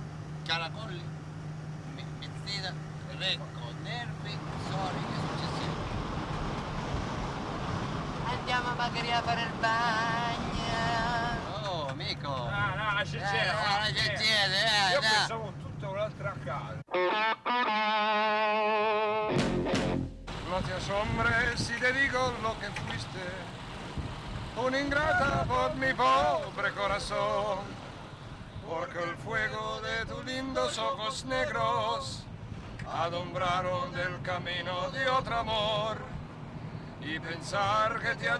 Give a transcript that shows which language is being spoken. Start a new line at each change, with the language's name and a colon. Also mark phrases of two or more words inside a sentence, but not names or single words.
Italian: Caracolli, Messina, Recco, Nervi, Sori e successivi. Andiamo magari a fare il bagno. Oh, amico. No, lascia Io pensavo tutta un'altra casa.
Spanish: No te asombres si te digo lo que fuiste, una ingrata por mi pobre corazón, porque el fuego de tus lindos ojos negros alumbraron del camino de otro amor, y pensar que te